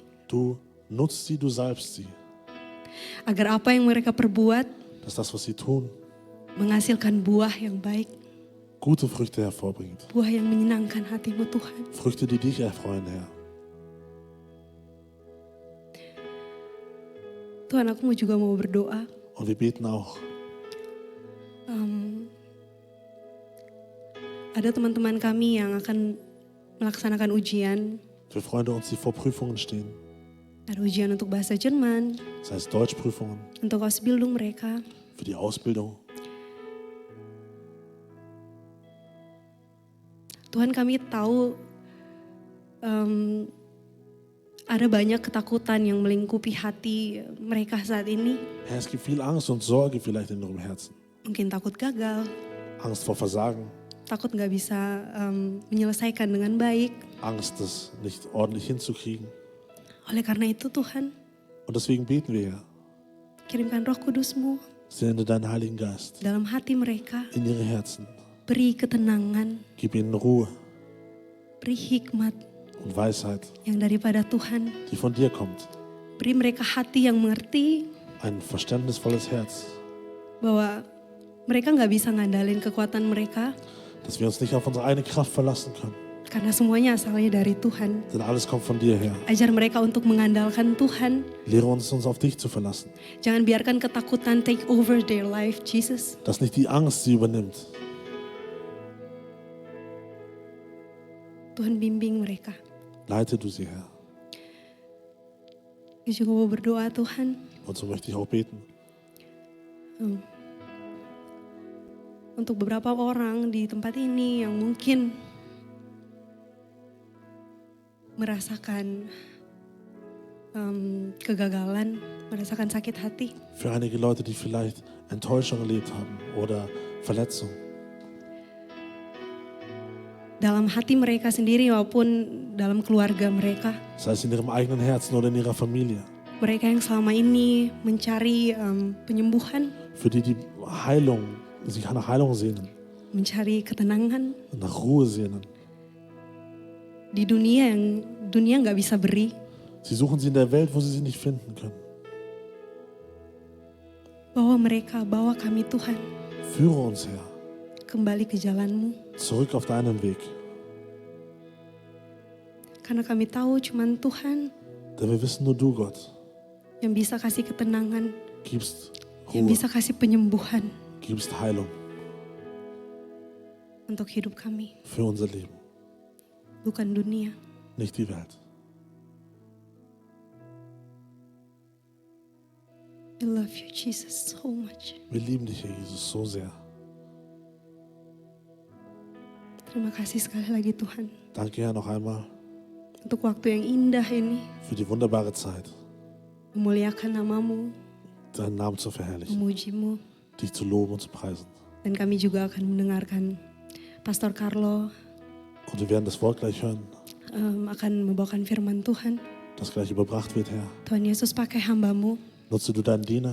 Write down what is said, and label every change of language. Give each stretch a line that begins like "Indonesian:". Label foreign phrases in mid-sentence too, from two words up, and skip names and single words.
German: Du nutzt sie, du salbst sie.
Indonesian: Agar apa yang mereka perbuat
German: Dass das, was sie tun,
Indonesian: menghasilkan buah yang baik.
German: gute Früchte hervorbringt.
Indonesian: Buah yang menyenangkan hatimu Tuhan.
German: Früchte, die dich erfreuen, Herr.
Indonesian: Tuhan, aku juga mau berdoa.
German: Und wir beten auch.
Indonesian: Ada teman-teman kami yang akan melaksanakan ujian.
German: Für Freunde uns, die vor Prüfungen stehen.
Indonesian: Ada ujian untuk bahasa Jerman,
German: Sei es Deutschprüfungen,
Indonesian: untuk Ausbildung mereka.
German: für die Ausbildung.
Indonesian: Tuhan, kami tahu ada banyak ketakutan yang melingkupi hati mereka saat ini.
German: Herr, es gibt viel Angst und Sorge vielleicht in ihrem Herzen.
Indonesian: Mungkin takut gagal,
German: Angst vor Versagen,
Indonesian: takut gak bisa menyelesaikan dengan baik.
German: Angst, das nicht ordentlich hinzukriegen.
Indonesian: Oleh karena itu Tuhan,
German: Und deswegen beten wir, Herr,
Indonesian: kirimkan Roh Kudus-Mu
German: sende deinen Heiligen Geist
Indonesian: dalam hati mereka.
German: in ihre Herzen.
Indonesian: Beri ketenangan,
German: Gib ihnen Ruhe
Indonesian: beri hikmat
German: und Weisheit,
Indonesian: yang daripada Tuhan.
German: die von dir kommt.
Indonesian: Beri mereka hati yang mengerti
German: Ein verständnisvolles Herz,
Indonesian: bahwa mereka gak bisa ngandalin kekuatan mereka.
German: dass wir uns nicht auf unsere eigene Kraft verlassen können.
Indonesian: Karena semuanya asalnya dari Tuhan.
German: Denn alles kommt von dir her.
Indonesian: Ajar mereka untuk mengandalkan Tuhan.
German: Lehre uns auf dich zu verlassen.
Indonesian: Jangan biarkan ketakutan
English: take over their life,
Indonesian: Jesus.
German: Dass nicht die Angst sie übernimmt.
Indonesian: Tuhan, bimbing mereka.
German: Leite du sie, Herr.
Indonesian: Saya juga mau berdoa, Tuhan.
German: Und so möchte ich auch beten.
Indonesian: Untuk beberapa orang di tempat ini yang mungkin merasakan kegagalan, merasakan sakit hati.
German: Für einige Leute, die vielleicht Enttäuschung erlebt haben oder Verletzung.
Indonesian: Dalam hati mereka sendiri maupun dalam keluarga mereka.
German: Sei es in ihrem eigenen Herzen oder in ihrer Familie.
Indonesian: Mereka yang selama ini mencari penyembuhan.
German: Für die Heilung, sich nach Heilung sehnen.
Indonesian: Mencari ketenangan.
German: Nach Ruhe sehnen.
Indonesian: Di dunia yang dunia gak bisa beri.
German: Sie suchen sie in der Welt, wo sie sie nicht finden können.
Indonesian: Bawa kami Tuhan.
German: Führe uns, Herr.
Indonesian: Kembali ke jalan-Mu.
German: Zurück auf deinen Weg.
Indonesian: Karena kami tahu cuman Tuhan
German: Denn wir wissen nur du, Gott,
Indonesian: yang bisa kasih ketenangan,
German: gibst
Indonesian: yang
German: Ruhe,
Indonesian: bisa kasih penyembuhan
German: gibst Heilung
Indonesian: untuk hidup kami.
German: für unser Leben,
Indonesian: Bukan dunia.
German: nicht die Welt.
English: I love you, Jesus, so much.
German: Wir lieben dich, Herr Jesus, so sehr.
Indonesian: Terima kasih sekali lagi Tuhan.
German: Danke, Herr, noch einmal
Indonesian: Untuk waktu yang indah ini.
German: für die wunderbare Zeit,
Indonesian: Memuliakan nama-Mu,
German: deinen Namen zu verherrlichen,
Indonesian: memuji-Mu.
German: dich zu loben und zu preisen.
Indonesian: Dan kami juga akan mendengarkan Pastor Carlo
German: Und wir werden das Wort gleich hören,
Indonesian: akan membawakan firman Tuhan.
German: das gleich überbracht wird, Herr.
Indonesian: Tuhan Yesus pakai hamba-Mu
German: Nutze du deinen Diener,